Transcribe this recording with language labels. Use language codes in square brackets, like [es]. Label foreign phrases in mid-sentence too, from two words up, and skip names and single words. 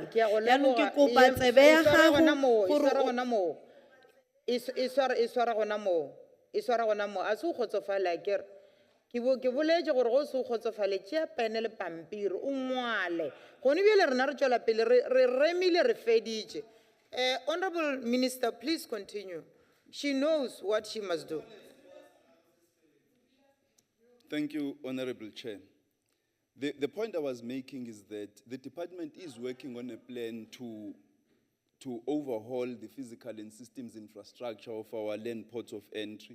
[tn] Yaanong ke kopa tsebe ya gago gore e swara gona mo a se go kgotsofala kere Ke boletse gore go se o kgotsofale [nso] tšea pene le pampiri o ngwale gone bjale rena re tšwela pele re remile re feditše. [en] Honorable Minister, please continue. She knows what she must do. Thank you, Honorable Chair. The point I was making is that the department is working on a plan to overhaul the physical and systems infrastructure of our land ports of entry.